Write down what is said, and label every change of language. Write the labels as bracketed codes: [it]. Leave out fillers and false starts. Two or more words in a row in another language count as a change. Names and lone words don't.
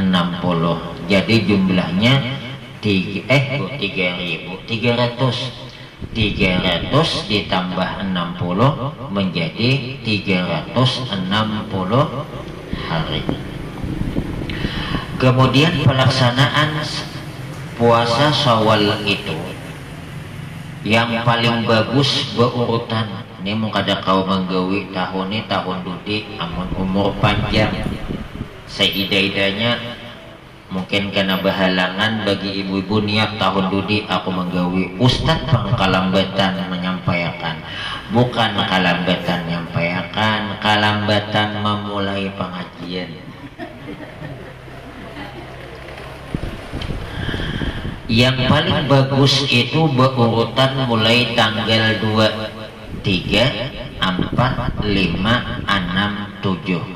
[bjn] Jadi jumlahnya 300 ditambah 60 menjadi 360 hari. Kemudian pelaksanaan puasa Syawal itu yang paling bagus berurutan. Ini mau kada kau menggawi tahun ini tahun dudi amun umur panjang, seida-idanya mungkin karena berhalangan bagi ibu-ibu niat tahun dudi aku menggawi. Ustadz pangkalambatan menyampaikan, bukan kalambatan menyampaikan, kalambatan memulai pengajian. Yang paling bagus itu berurutan mulai tanggal 2, 3, 4, 5, 6, 7.